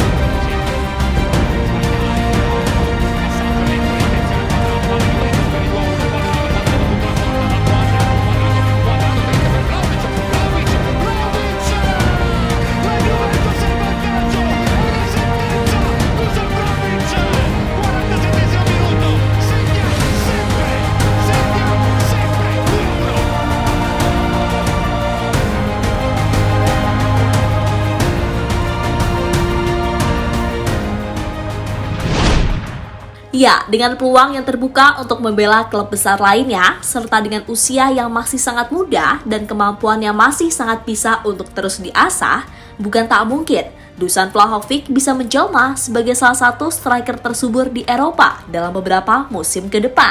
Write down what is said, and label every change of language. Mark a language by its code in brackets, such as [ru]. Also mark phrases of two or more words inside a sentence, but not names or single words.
[it] La Juventus è in vantaggio, una sentenza, usa Vlahovic, 47esimo minuto, segna sempre 1-1. [id] Ya, dengan peluang yang terbuka untuk membela klub besar lainnya, serta dengan usia yang masih sangat muda dan kemampuan yang masih sangat bisa untuk terus diasah, bukan tak mungkin Dusan Vlahovic bisa menjelma sebagai salah satu striker tersubur di Eropa dalam beberapa musim ke depan.